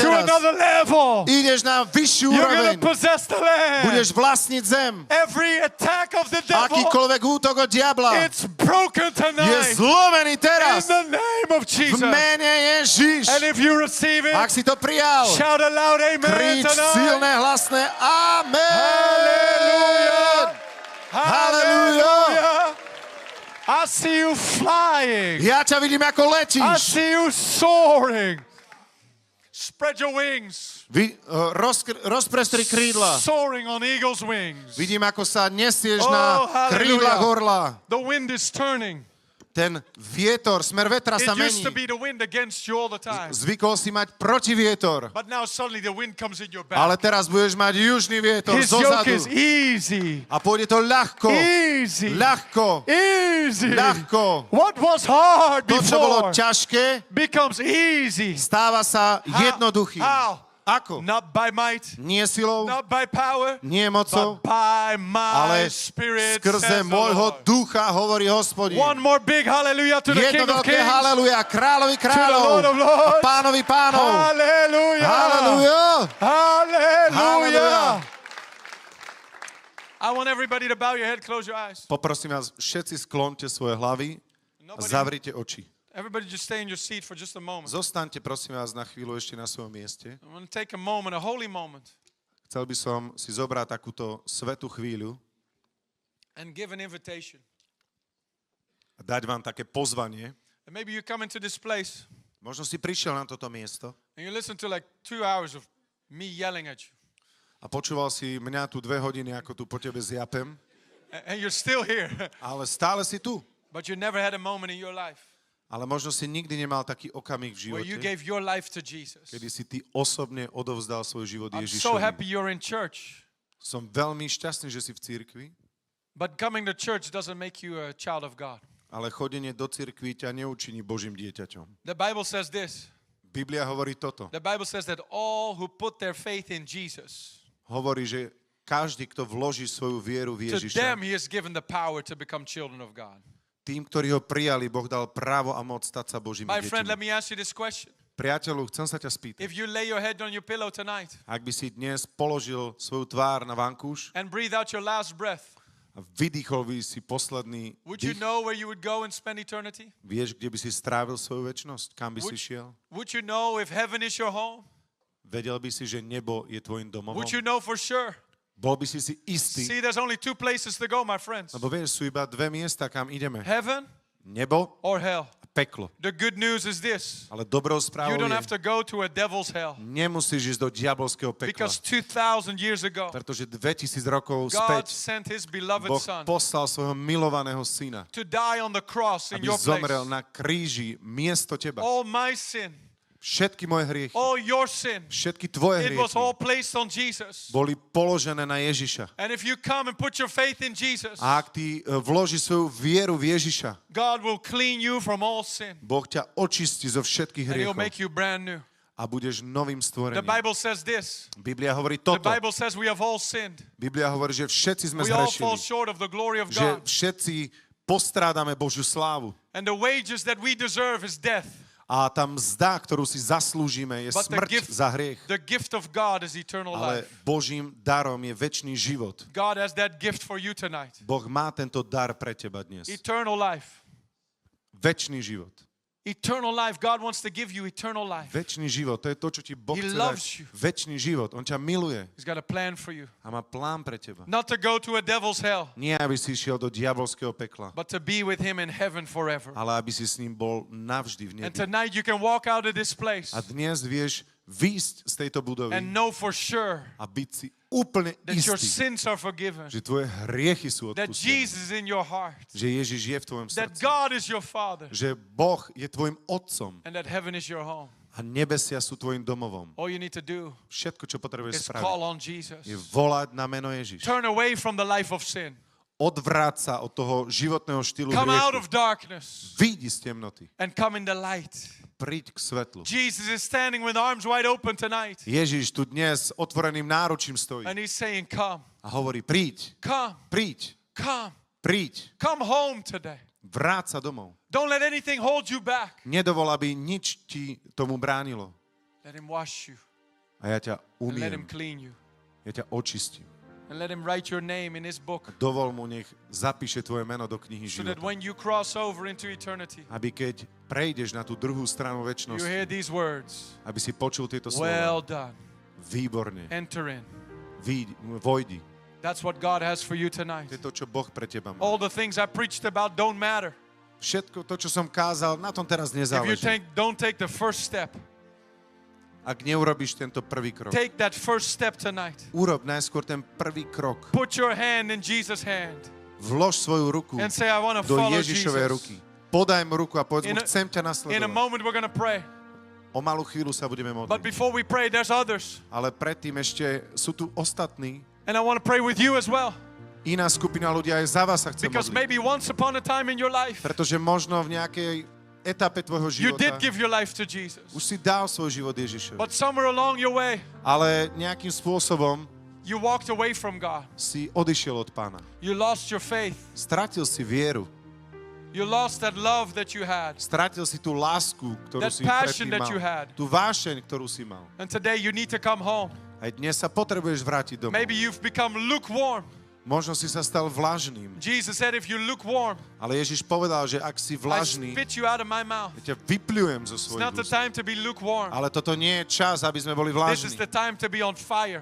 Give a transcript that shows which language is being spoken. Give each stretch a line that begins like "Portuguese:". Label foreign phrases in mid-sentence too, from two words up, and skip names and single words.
English: going to
Slovak: teraz.
English: another level.
Slovak: Ideš na vyššiu
English: You're going
Slovak: úroveň.
English: to possess the land.
Slovak: Budeš vlastniť zem.
English: Every attack of the devil,
Slovak: Akýkoľvek útok od diabla
English: it's broken
Slovak: je
English: tonight.
Slovak: zlomený
English: In
Slovak: teraz.
English: the name of
Slovak: V
English: Jesus.
Slovak: mene Ježiš.
English: And if you receive it,
Slovak: Ak si to prijal,
English: shout a loud amen
Slovak: krič
English: tonight.
Slovak: silné, hlasné Amen.
English: Hallelujah. I see you flying.
Slovak: Ja ťa vidím, ako
English: I
Slovak: letíš.
English: see you soaring. Spread your wings.
Slovak: Rozprestri krídla.
English: Soaring on eagle's wings.
Slovak: Vidím, ako sa nesieš
English: Oh,
Slovak: na
English: hallelujah.
Slovak: krídlach orla.
English: The wind is turning.
Slovak: ten vietor, smer vetra sa
English: It used
Slovak: mení.
English: to be the wind against you all the time.
Slovak: Zvykol si mať protivietor,
English: But now suddenly the wind comes in your back.
Slovak: ale teraz budeš mať južný vietor
English: His yoke
Slovak: zozadu.
English: is easy.
Slovak: A pôjde to ľahko,
English: Easy.
Slovak: ľahko,
English: Easy.
Slovak: ľahko.
English: What was hard
Slovak: To, čo bolo
English: before,
Slovak: ťažké,
English: becomes easy.
Slovak: stáva sa jednoduchým.
English: How?
Slovak: Ako?
English: Not by might,
Slovak: Nie silou,
English: not by power,
Slovak: nie mocou,
English: but by my
Slovak: ale
English: spirit,
Slovak: skrze
English: says the
Slovak: môjho
English: Lord.
Slovak: ducha, hovorí Hospodin.
English: One more big hallelujah to the
Slovak: Jedno
English: King of
Slovak: veľké
English: Kings.
Slovak: haleluja, kráľovi
English: Lord
Slovak: kráľov
English: of Lords.
Slovak: a pánovi pánov.
English: Hallelujah.
Slovak: Haleluja.
English: Hallelujah. Hallelujah. I want everybody to bow your head, close your eyes.
Slovak: Poprosím vás, všetci sklonte svoje hlavy a zavrite oči.
English: Everybody just stay in your seat for just a moment.
Slovak: Zostaňte, prosím vás, na chvíľu ešte na svojom mieste.
English: I want to take a moment, a holy moment,
Slovak: Chcel by som si zobrať takúto svätú chvíľu
English: and give an invitation.
Slovak: a dať vám také pozvanie.
English: And maybe you come into this place
Slovak: Možno si prišiel na toto miesto
English: and you listen to like 2 hours of me yelling at you.
Slovak: a počúval si mňa tu 2 hodiny, ako tu po tebe zjapem,
English: And you're still here,
Slovak: ale stále si tu.
English: but you never had a moment in your life
Slovak: Ale možno si nikdy nemal taký okamih v
English: where you
Slovak: živote,
English: gave your life to Jesus.
Slovak: kedy si ty osobne odovzdal svoj život
English: I'm so happy
Slovak: Ježišovi.
English: you're in church,
Slovak: Som veľmi šťastný, že si v cirkvi,
English: but coming to church doesn't make you a child of God.
Slovak: ale chodenie do cirkvi ťa neučiní Božím dieťaťom.
English: The Bible says this.
Slovak: Biblia hovorí toto.
English: The Bible says that all who put their faith in Jesus,
Slovak: Hovorí, že každý, kto vloží svoju vieru v
English: to
Slovak: Ježiša,
English: them he has given the power to become children of God.
Slovak: tým, ktorí ho prijali, Boh dal právo a moc stať sa Božími
English: My friend, let
Slovak: deťmi.
English: me ask you this question.
Slovak: Priateľu, chcem sa ťa spýtať.
English: If you lay your head on your pillow tonight
Slovak: Ak by si dnes položil svoju tvár na vankúš
English: and breathe out your last breath,
Slovak: a vydýchol by si posledný
English: would you
Slovak: dých,
English: know where you would go and spend eternity?
Slovak: vieš, kde by si strávil svoju večnosť? Kam by si šiel?
English: Would you know if heaven is your home?
Slovak: Vedel by si, že nebo je tvojim domovom?
English: Would you know for sure?
Slovak: Bol by si istý?
English: See, there's only 2 places to go, my friends.
Slovak: Lebo vieš, sú iba 2 miesta, kam ideme.
English: Heaven
Slovak: Nebo
English: or hell.
Slovak: a peklo.
English: The good news is this.
Slovak: Ale dobrou
English: You
Slovak: správou
English: don't have
Slovak: je,
English: to go to a devil's hell.
Slovak: nemusíš ísť do diabolského pekla.
English: Because 2,000 years ago,
Slovak: Pretože 2000 rokov
English: God
Slovak: späť
English: sent his beloved
Slovak: Boh
English: son
Slovak: poslal svojho milovaného syna,
English: to die on the cross in
Slovak: aby
English: your
Slovak: zomrel
English: place.
Slovak: na kríži miesto teba.
English: All my sin,
Slovak: Všetky moje hriechy,
English: all your sin,
Slovak: všetky tvoje
English: it was
Slovak: hriechy
English: all placed on Jesus.
Slovak: boli položené na Ježiša.
English: And if you come and put your faith in Jesus,
Slovak: A ak ty vložíš svoju vieru v Ježiša,
English: God will clean you from all sin.
Slovak: Boh ťa očistí zo všetkých
English: And he'll
Slovak: hriechov
English: make you brand new.
Slovak: a budeš novým
English: The
Slovak: stvorením.
English: Bible says this.
Slovak: Biblia hovorí
English: The
Slovak: toto.
English: Bible says we have all sinned.
Slovak: Biblia hovorí, že všetci sme
English: We all fall
Slovak: zhrešili.
English: short of the glory of
Slovak: Že
English: God.
Slovak: všetci postrádame Božiu slávu.
English: And the wages that we deserve is death.
Slovak: A tá mzda, ktorú si zaslúžime, je
English: But the
Slovak: smrť
English: gift,
Slovak: za hriech.
English: the gift of God is eternal
Slovak: Ale
English: life.
Slovak: Božím darom je večný život.
English: God has that gift for you tonight.
Slovak: Boh má tento dar pre teba dnes.
English: Eternal life.
Slovak: Večný život.
English: Eternal life. God wants to give you eternal life.
Slovak: Večný život, to je to, čo ti Boh
English: He
Slovak: chce
English: loves
Slovak: dať.
English: you.
Slovak: Večný život. On ťa miluje
English: He's got a plan for you.
Slovak: a má plán pre teba.
English: Not to go to a devil's hell,
Slovak: Nie, aby si išiel do diabolského pekla,
English: but to be with him in heaven forever.
Slovak: ale aby si s ním bol navždy v
English: And
Slovak: nebi.
English: tonight you can walk out of this place
Slovak: A dnes vieš výjsť z tejto budovy
English: and know for sure
Slovak: a byť si úplne
English: that your
Slovak: istý,
English: sins are forgiven,
Slovak: že tvoje hriechy sú
English: that
Slovak: odpustené.
English: Jesus is in your heart,
Slovak: Že Ježiš je v tvojom
English: that
Slovak: srdci.
English: God is your Father,
Slovak: Že Boh je tvojim otcom
English: and that heaven is your home.
Slovak: a nebesia sú tvojim domovom.
English: All you need to do
Slovak: Všetko, čo potrebuješ
English: is
Slovak: spraviť,
English: call on Jesus.
Slovak: je volať na meno Ježiš.
English: Turn away from the life of sin.
Slovak: Odvráť sa od toho životného štýlu
English: Come out
Slovak: hriechu.
English: of darkness
Slovak: Vyjdi z temnoty.
English: and come in the light.
Slovak: Príď k svetlu.
English: Jesus is standing with arms wide open tonight.
Slovak: Ježiš tu dnes otvoreným náručím stojí
English: And he's saying, come,
Slovak: a hovorí, príď,
English: come,
Slovak: príď,
English: come,
Slovak: príď,
English: come home today.
Slovak: vráť sa domov.
English: Don't let anything hold you back.
Slovak: Nedovol, aby nič ti tomu bránilo.
English: Let him wash you
Slovak: A ja ťa
English: and let him
Slovak: umiem,
English: clean you
Slovak: ja ťa očistím.
English: and let him write your name in his book
Slovak: Dovol mu, nech zapíše tvoje meno do knihy
English: so that
Slovak: života.
English: when you cross over into eternity,
Slovak: Aby keď prejdeš na tú druhú stranu
English: you
Slovak: večnosti,
English: hear these words.
Slovak: aby si počul tieto
English: Well
Slovak: slova.
English: done.
Slovak: Výborne.
English: Enter in.
Slovak: Vojdi.
English: That's what God has for you
Slovak: To
English: tonight.
Slovak: je to, čo Boh pre teba má.
English: All the things I preached about don't matter
Slovak: Všetko to, čo som kázal, na tom teraz
English: if you
Slovak: nezáleží.
English: don't take the first step.
Slovak: Ak neurobiš tento prvý krok.
English: Take that first step tonight.
Slovak: Urob najskôr ten prvý krok.
English: Put your hand in Jesus' hand
Slovak: Vlož svoju ruku
English: and say, I want to
Slovak: do
English: follow
Slovak: Ježišovej
English: Jesus.
Slovak: ruky podaj mu ruku a povedz mu,
English: In a-
Slovak: chcem ťa
English: In a
Slovak: nasledovať.
English: moment, we're going to pray.
Slovak: O malú chvíľu sa budeme
English: But
Slovak: modliť.
English: before we pray, there's others.
Slovak: Ale predtým ešte sú tu ostatní.
English: And I want to pray with you as well.
Slovak: Iná skupina ľudí aj za vás sa chce
English: Because
Slovak: modliť.
English: maybe once upon a time in your life,
Slovak: Pretože možno v nejakej etape tvojho
English: you
Slovak: života
English: did give your life to Jesus.
Slovak: už si dal svoj život Ježišovi.
English: But somewhere along your way,
Slovak: Ale nejakým spôsobom
English: you walked away from God.
Slovak: si odišiel od Pána.
English: You lost your faith.
Slovak: Stratil si vieru.
English: You lost that love that you had.
Slovak: Stratil si tú lásku, ktorú
English: That
Slovak: si
English: passion
Slovak: predtým
English: that you
Slovak: mal.
English: had.
Slovak: Tú vášeň, ktorú si mal.
English: And today you need to come home.
Slovak: Aj dnes sa potrebuješ vrátiť domov.
English: Maybe you've become lukewarm.
Slovak: Možno si sa stal vlažným.
English: Jesus said, if you're lukewarm,
Slovak: Ale Ježiš povedal, že ak si
English: I
Slovak: vlažný,
English: spit you out of my mouth.
Slovak: ja ťa vypľujem zo
English: It's
Slovak: svojich
English: not the
Slovak: úst.
English: time to be lukewarm.
Slovak: Ale toto nie je čas, aby sme boli
English: This is
Slovak: vlažní.
English: the time to be on fire.